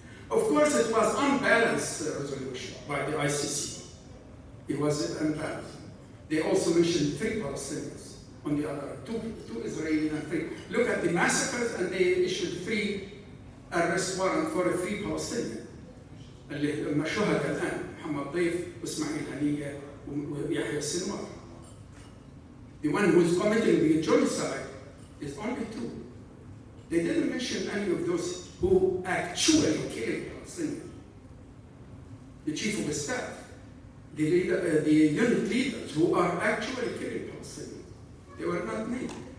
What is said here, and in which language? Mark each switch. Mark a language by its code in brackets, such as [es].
[en] Of course, it was unbalanced resolution by the ICC. It was unbalanced. They also mentioned 3 Palestinians on the other, 2 Israeli and 3. Look at the massacres, and they issued 3 arrest warrant for 3 Palestinians. [ar] اللي هم شهداء الآن محمد ضيف وإسماعيل هنية ويحيى السنوار. [en] The one who is committing the genocide is only 2. They didn't mention any of those who actually killed Palestinians. The chief of staff, the unit leaders who are actually killing Palestinians. They were not named.